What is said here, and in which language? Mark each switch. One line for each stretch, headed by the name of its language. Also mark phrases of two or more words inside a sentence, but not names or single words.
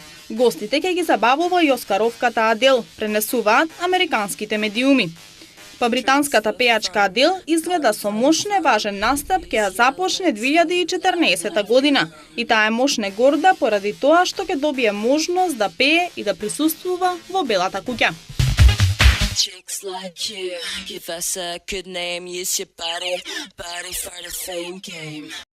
Macedonian: Гостите ќе ги забавува и оскаровката Адел, пренесуваат американските медиуми. Па британската пејачка Адел изгледа со мощне важен настап ќе ја започне 2014 година и таа е мощне горда поради тоа што ќе добие можност да пее и да присуствува во Белата куќа.
English: Chicks like you, give us a good name, use your body for the fame game.